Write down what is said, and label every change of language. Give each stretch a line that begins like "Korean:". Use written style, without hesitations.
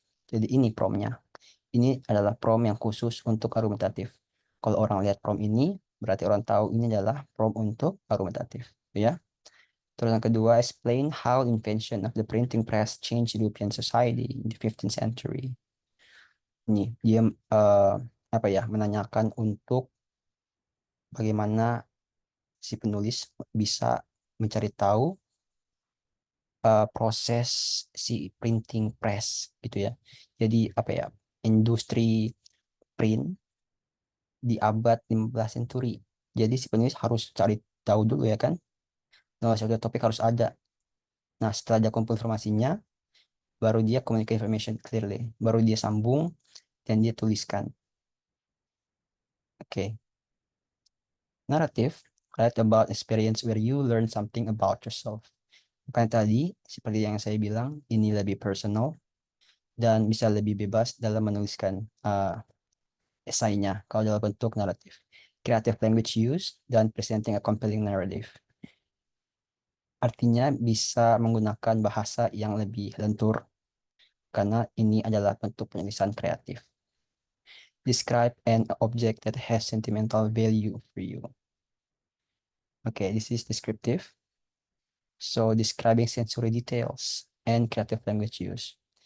Indonesian: Jadi ini promnya. Ini adalah prom yang khusus untuk argumentatif. Kalau orang lihat prom ini, berarti orang tahu ini adalah prom untuk argumentatif. Ya. Terus yang kedua,
English: explain how invention of the printing press changed European society in the 15th century.
Indonesian: Ini dia apa ya, menanyakan untuk bagaimana si penulis bisa mencari tahu proses si printing press gitu ya. Jadi apa ya, industri print di abad 15 century. Jadi si penulis harus cari tahu dulu ya kan. Nah, suatu topik harus ada. Nah, setelah dia kumpul informasinya, baru dia
English: communicate information clearly.
Indonesian: Baru dia sambung dan dia tuliskan. Oke. Okay.
English: Narrative, write about experience where you learn something about yourself.
Indonesian: Makanya tadi, seperti yang saya bilang, ini lebih personal dan bisa lebih bebas dalam menuliskan esainya kalau dalam bentuk naratif.
English: Creative language use
Indonesian: dan
English: presenting a compelling narrative.
Indonesian: Artinya bisa menggunakan bahasa yang lebih lentur karena ini adalah bentuk penulisan kreatif.
English: Describe an object that has sentimental value for you. Okay, this is descriptive. So, describing sensory details and creative language use.